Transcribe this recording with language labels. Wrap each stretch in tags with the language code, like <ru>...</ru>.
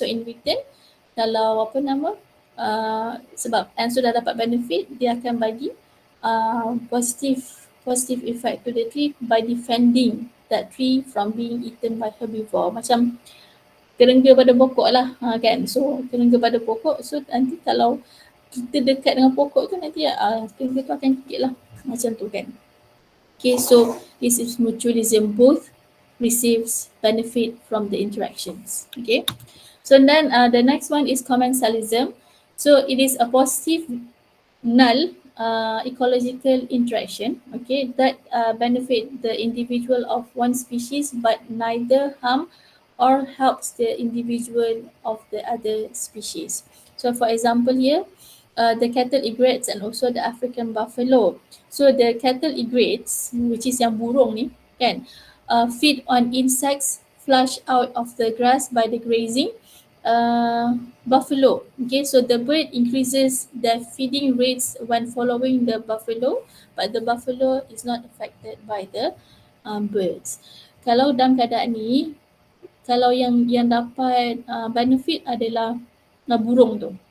<en>So in return,</en> <ms>kalau apa nama sebab</ms> <en>ants</en> <ms>sudah dapat</ms> <en>benefit,</en> <ms>dia akan bagi</ms> <en>positive effect to the tree by defending that tree from being eaten by herbivore.</en> <ms>Macam kerengga pada pokok lah kan. So kerengga pada pokok, so nanti kalau kita dekat dengan pokok tu, nanti kerengga tu akan gigit lah, macam tu kan.</ms> <en>Okay, so this is mutualism, both receives benefit from the interactions. Okay, so then the next one is commensalism. So it is a positive null ecological interaction, okay, that benefit the individual of one species but neither harm or helps the individual of the other species. So for example here, the cattle egrets and also the African buffalo. So the cattle egrets, which is</en> <ms>yang burung ni kan,</ms> <en>feed on insects flushed out of the grass by the grazing buffalo. Okay, so the bird increases their feeding rates when following the buffalo, but the buffalo is not affected by the birds.</en> <ms>Kalau dalam keadaan ni, kalau yang dapat benefit adalah burung tu.</ms>